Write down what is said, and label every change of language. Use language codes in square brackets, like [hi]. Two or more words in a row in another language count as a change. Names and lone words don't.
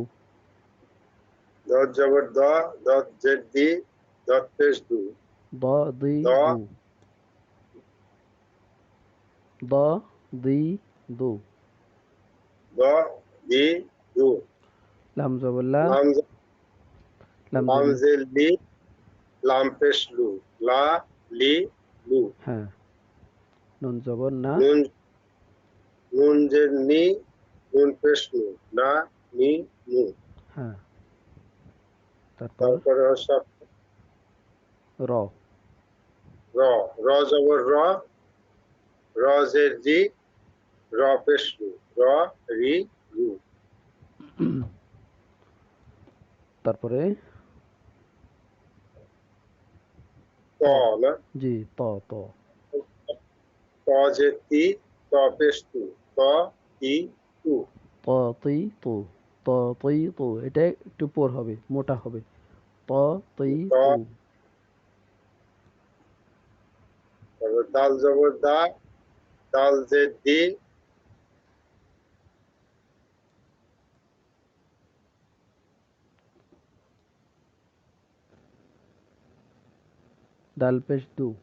[bn] দত জবর দত জের দি দত পেশ দু দ, দি, দ দু, দ, দি, দু, দ দি দু লাম জবর লা, লাম লাম লাম জের, জের লি লাম পেশ লু লা লি লু হ্যাঁ, নুন জবর না, নুন নুন জের নি নুন পেশ নু না নি নু হ্যাঁ, তারপর তারপরে হচ্ছে র, র র জবর র জের রি র পেশ রু র রি রু তারপরে ত ত, না জি, ত, ত, ত জের তি ত পেশ তু ত তি তু ত, তি, তু, ত, তি, তু, এটা একটু পোর হবে, মোটা হবে, ত, তি, ত তু, তারপর দাল জবর দাল জের দি ডাল পেশ দু,